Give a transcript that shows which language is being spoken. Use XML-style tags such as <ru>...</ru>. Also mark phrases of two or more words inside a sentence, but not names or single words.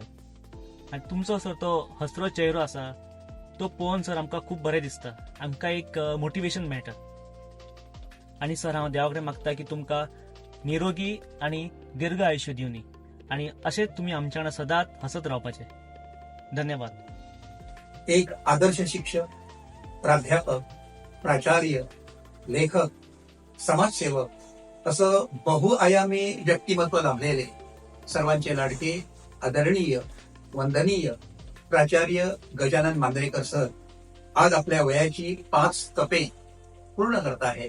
<kok>आनी तुमचो सर तो हसरो चेहरो आसा तो पळोवन सर आमकां खूब बरें दिसता. आमकां एक मोटिवेशन मेळटा. आनी सर हांव देवा कडेन मागता की तुमकां निरोगी आनी दीर्घ आयुश्य दिवनी आनी अशेंच तुमी आमच्या वांगडा सदांच हसत रावपाचे. धन्यवाद.</kok> <mr>एक आदर्श शिक्षक, प्राध्यापक, प्राचार्य, लेखक, समाजसेवक असं बहुआयामी व्यक्तिमत्व लाभलेले सर्वांचे लाडके, आदरणीय, वंदनीय प्राचार्य गजानन मांद्रेकर सर आज आपल्या वयाची 5 तपे पूर्ण करत आहेत.</mr>